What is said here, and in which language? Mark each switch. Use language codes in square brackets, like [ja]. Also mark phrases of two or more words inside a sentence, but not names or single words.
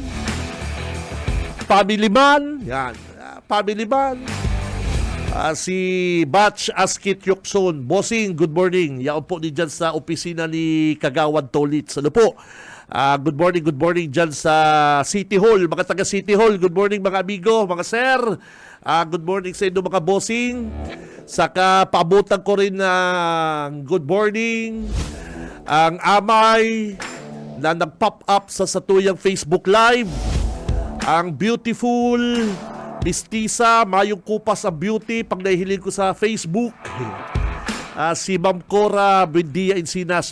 [en] Family man. Yan. Family man. Si Batch Askit Yukson. Bossing, good morning. [tl] Yan po din dyan sa opisina ni Kagawad Tolitz. Ano po? [en] Good morning [tl] dyan sa City Hall. Mga taga City Hall, [en] good morning [tl] mga amigo, mga sir. [en] Good morning [tl] sa inyo mga bossing. Saka paabutan ko rin ng [en] good morning [tl] ang amay na nag-pop up sa satuyang Facebook Live. [bik] Ang beautiful Mistisa, mayong kupas ang beauty pag nahihiling ko sa Facebook. Si Ma'am Cora Buendia Encinas.